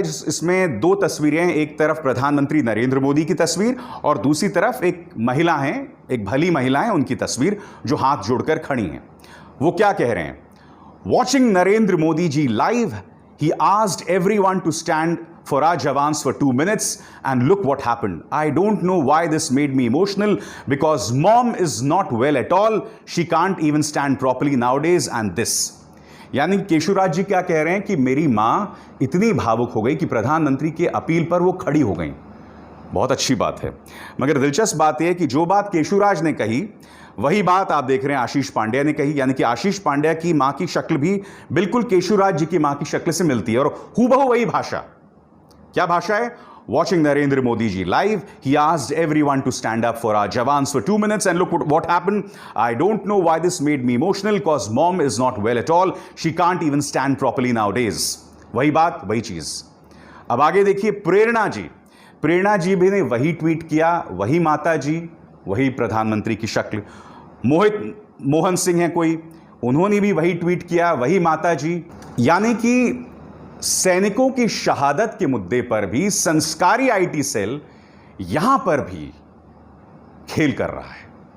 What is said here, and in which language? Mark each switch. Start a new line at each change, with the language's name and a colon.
Hindi: इसमें दो तस्वीरें हैं, एक तरफ प्रधानमंत्री नरेंद्र मोदी की तस्वीर और दूसरी तरफ एक महिला है, एक भली महिला है, उनकी तस्वीर जो हाथ जोड़कर खड़ी हैं। वो क्या कह रहे हैं?
English: Watching Narendra Modi ji live, he asked everyone to stand for our jawans for 2 minutes and look what happened. I don't know why this made me emotional because mom is not well at all. She can't even stand properly nowadays and this.
Hindi: यानी केशुराज जी क्या कह रहे हैं कि मेरी मां इतनी भावुक हो गई कि प्रधानमंत्री के अपील पर वो खड़ी हो गई। बहुत अच्छी बात है। मगर दिलचस्प बात यह है कि जो बात केशुराज ने कही वही बात आप देख रहे हैं आशीष पांड्या ने कही। यानी कि आशीष पांड्या की मां की शक्ल भी बिल्कुल केशुराज जी की मां की शक्ल से मिलती है और हूबहू वही भाषा। क्या भाषा है?
English: Watching Narendra Modi ji live, he asked everyone to stand up for our jawans for 2 minutes and look what happened. I don't know why this made me emotional because mom is not well at all. She can't even stand properly nowadays.
Hindi: वही बात, वही चीज। अब आगे देखिए प्रेरणा जी। प्रेरणा जी भी ने वही ट्वीट किया, वही माता जी, वही प्रधानमंत्री की शक्ल। मोहन सिंह है कोई, उन्होंने भी वही ट्वीट किया, वही माता जी। यानी कि सैनिकों की शहादत के मुद्दे पर भी संस्कारी आईटी सेल यहां पर भी खेल कर रहा है।